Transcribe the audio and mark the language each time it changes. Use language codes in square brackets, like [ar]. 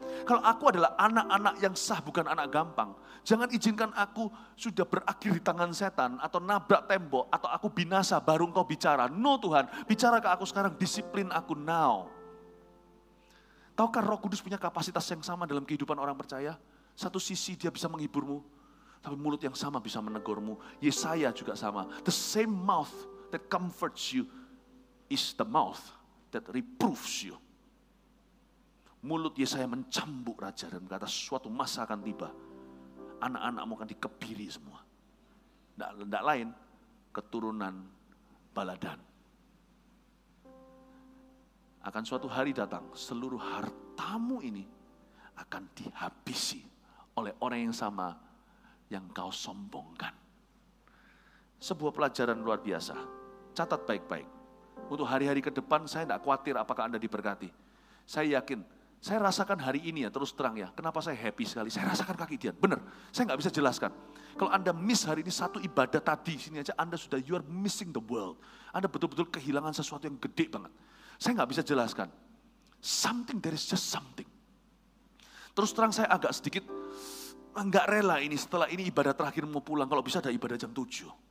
[id] Kalau aku adalah anak-anak yang sah, bukan anak gampang. Jangan izinkan aku sudah berakhir di tangan setan, atau nabrak tembok, atau aku binasa, baru Engkau bicara. No Tuhan, bicara ke aku sekarang, [en] disiplin aku now. [id] Tahukah Roh Kudus punya kapasitas yang sama dalam kehidupan orang percaya? Satu sisi dia bisa menghiburmu, tapi mulut yang sama bisa menegurmu. Yesaya juga sama. [en] The same mouth that comforts you is the mouth that reproves you. [id] Mulut Yesaya mencambuk raja dan berkata, suatu masa akan tiba. Anak-anakmu akan dikebiri semua. Tidak lain, keturunan Baladan. Akan suatu hari datang, seluruh hartamu ini akan dihabisi oleh orang yang sama yang kau sombongkan. Sebuah pelajaran luar biasa. Catat baik-baik. Untuk hari-hari ke depan saya tidak khawatir apakah Anda diberkati. Saya yakin Saya rasakan hari ini ya, terus terang ya, kenapa saya happy sekali. Saya rasakan kaki Dian, benar. Saya nggak bisa jelaskan. Kalau Anda miss hari ini satu ibadah tadi, sini aja Anda sudah, [en] you are missing the world. [id] Anda betul-betul kehilangan sesuatu yang gede banget. Saya nggak bisa jelaskan. [en] Something, there is just something. [id] Terus terang saya agak sedikit, nggak rela ini, setelah ini ibadah terakhir mau pulang, kalau bisa ada ibadah jam 7.